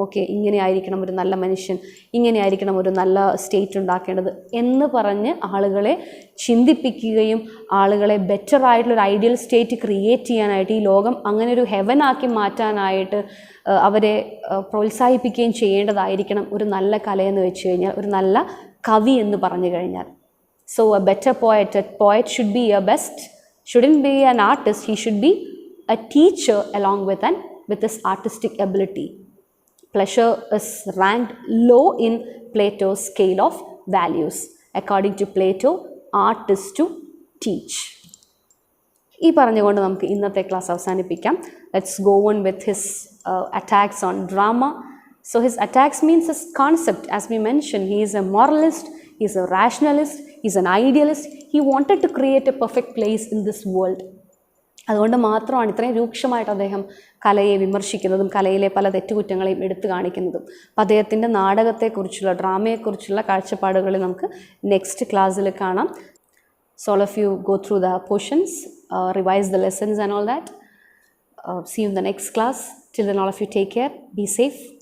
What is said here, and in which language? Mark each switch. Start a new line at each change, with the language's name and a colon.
Malayalam: Okay, ഇങ്ങനെ ആയിരിക്കണം ഒരു നല്ല മനുഷ്യൻ, ഇങ്ങനെ ആയിരിക്കണം ഒരു നല്ല സ്റ്റേറ്റ് ഉണ്ടാക്കേണ്ടത് എന്ന് പറഞ്ഞ് ആളുകളെ ചിന്തിപ്പിക്കുകയും ആളുകളെ ബെറ്ററായിട്ടുള്ളൊരു ഐഡിയൽ സ്റ്റേറ്റ് ക്രിയേറ്റ് ചെയ്യാനായിട്ട്, ഈ ലോകം അങ്ങനെ ഒരു ഹെവനാക്കി മാറ്റാനായിട്ട് അവരെ പ്രോത്സാഹിപ്പിക്കുകയും ചെയ്യേണ്ടതായിരിക്കണം ഒരു നല്ല കലയെന്ന് വെച്ച് കഴിഞ്ഞാൽ, ഒരു നല്ല കവി എന്ന് പറഞ്ഞു കഴിഞ്ഞാൽ.
English: So a better poet should be a best, shouldn't be an artist, he should be a teacher along with his artistic ability. Pleasure is ranked low in Plato's scale of values. According to Plato, art is to teach.
Malayalam: ഈ പറഞ്ഞുകൊണ്ട് നമുക്ക് ഇന്നത്തെ class അവസാനിപ്പിക്കാം.
English: Let's go on with his attacks on drama. So his attacks means his concept. As we mentioned, he is a moralist, he is a rationalist, he is an idealist. He wanted to create a perfect place in this world.
Malayalam: അതുകൊണ്ട് മാത്രമാണ് ഇത്രയും രൂക്ഷമായിട്ട് അദ്ദേഹം കലയെ വിമർശിക്കുന്നതും കലയിലെ പല തെറ്റുകുറ്റങ്ങളെയും എടുത്തു കാണിക്കുന്നതും. അപ്പം അദ്ദേഹത്തിൻ്റെ നാടകത്തെക്കുറിച്ചുള്ള, ഡ്രാമയെക്കുറിച്ചുള്ള കാഴ്ചപ്പാടുകൾ നമുക്ക് നെക്സ്റ്റ് ക്ലാസ്സിൽ കാണാം.
English: So all of you go through the portions, revise the lessons and all that. See you in the next class. Till then, all of you take care, be safe.